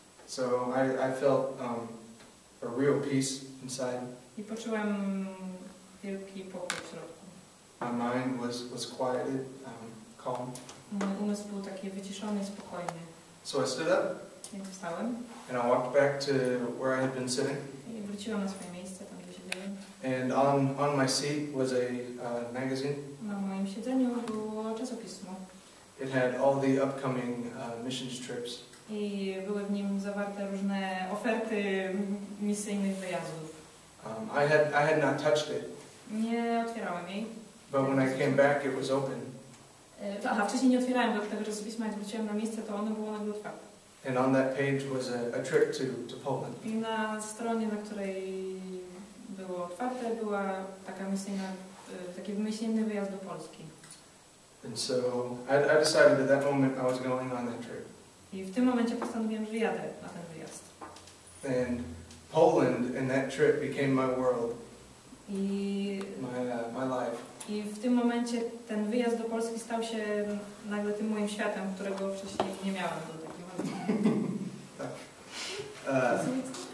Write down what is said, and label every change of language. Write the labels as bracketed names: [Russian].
[English] So I felt a real peace inside. [Polish] I poczułem wielki pokój w środku. [English] My mind was quieted, calm. [Polish] Mój umysł był taki wyciszony i spokojny. [English] So I stood up. [Polish] Więc wstałem. [English] And I walked back to where I had been sitting. [Polish] I wróciłem na swoje miejsce, tam gdzie siedziałem. [English] And on my seat was a magazine. [Polish] Na moim siedzeniu było czasopismo. [English] It had all the upcoming missions trips. [Polish] I były w nim zawarte różne oferty misyjnych wyjazdów. [English] I had not touched it. [Polish] Nie otwierałem jej. [English] But when I came back, it was open. [Polish] Wcześniej nie otwierałem do tego czasopisma, jak wróciłem na miejsce, to ono było nagle otwarte. [English] And on that page was a trip to Poland. [Polish] I na stronie, na której było otwarte, była taka taki misyjny wyjazd do Polski. [English] And so I decided at that moment I was going on that trip. [Polish] I w tym momencie postanowiłem, że jadę na ten wyjazd. [English] And And that trip became my world, [Polish] I [English] my life. [Polish] I w tym momencie ten wyjazd do Polski stał się nagle tym moim światem, którego wcześniej nie miałam do takiego momentu.